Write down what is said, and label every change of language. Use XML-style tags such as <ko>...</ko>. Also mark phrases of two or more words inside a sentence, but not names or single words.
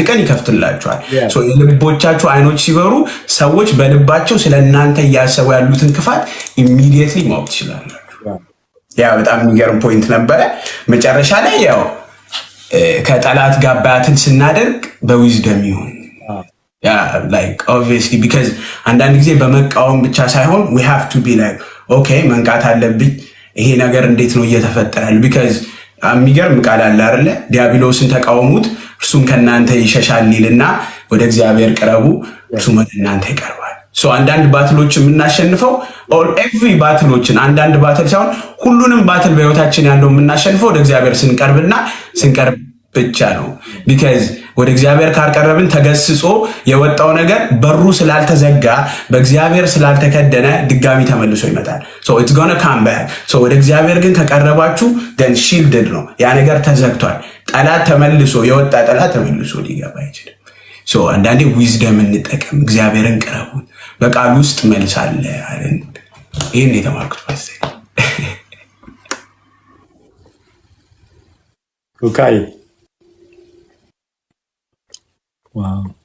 <am>ቀን ይከፍትላችኋል። የልቦቻችሁ አይኖች ሲበሩ ሰዎች በልባቸው ስለእናንተ እያሰቡ ያሉትን ክፋት ኢሚዲየትሊ ማወቅ ትችላላችሁ። ያ በጣም የሚገርም ፖይንት ነበረ። መጨረሻ ላይ ያው ከጠላት ጋር ባትል ስናደርግ በዊዝደም ይሁን</am> <en>like obviously because</en> <am>አንዳንድ ጊዜ በመቃወም ብቻ ሳይሆን</am> <en>we have to be like okay</en> <am>መንቃት አለብኝ ይሄ ነገር እንዴት ነው እየተፈጠራል because የሚገርም ቃል አለ አይደለ ዲያብሎስን ተቃወሙት እርሱም ከናንተ ይሸሻል ይልና ወደ እግዚአብሔር ቅረቡ እርሱም ወደ እናንተ ይቀርባል። አንዳንድ ባትሎች የምናሸንፈው</am> <en>or every</en> <am>ባትሎችን አንዳንድ ባትል ሳይሆን ሁሉንም ባትል በህይወታችን ያለው የምናሸንፈው ወደ እግዚአብሔር ስንቀርብ ብቻ ነው because ወደ እግዚአብሔር ካቀረብን ተገስጾ የወጣው ነገር በሩ ስላልተዘጋ በእግዚአብሔር ስላልተከደነ ድጋሚ ተመልሶ ይመጣል።</am> <en>it's going to come back.</en> <am>ወደ እግዚአብሔር ግን ከቀረባችሁ</am> <en>then shielded</en> <am>ነው። ያ ነገር ተዘግቷል። ጠላት ተመልሶ የወጣ ጠላት ተመልሶ ሊገባ አይችልም። አንዳንዴ ዊዝደም እንጠቀም። እግዚአብሔርን ቅረቡ። በቃል ውስጥ መልስ አለ አይደል? ይሄን የተማርኩት ፈሰይ</am> <en>ኦኬ Wow.</en>